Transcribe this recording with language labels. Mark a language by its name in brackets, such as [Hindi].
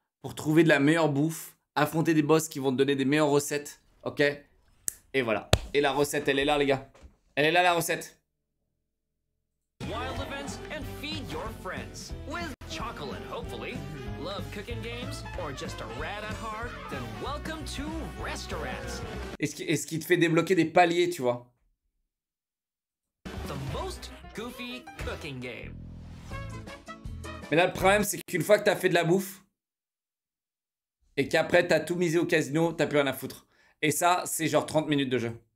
[French] pour trouver de la meilleure bouffe, affronter des boss qui vont te donner des meilleures recettes. Ok? Et voilà. Et la recette, elle est là, les gars. Elle est là, la recette. [English] Wild events and feed your friends with chocolate, hopefully. Love cooking games or just a rat at heart? Then welcome to Restaurants. [French] Et ce qui te fait débloquer des paliers, tu vois. [English] The most goofy cooking game. [French] Mais là, le problème, c'est qu'une fois que t'as fait de la bouffe et qu'après t'as tout misé au casino, t'as plus rien à foutre. Et ça, c'est genre 30 minutes de jeu.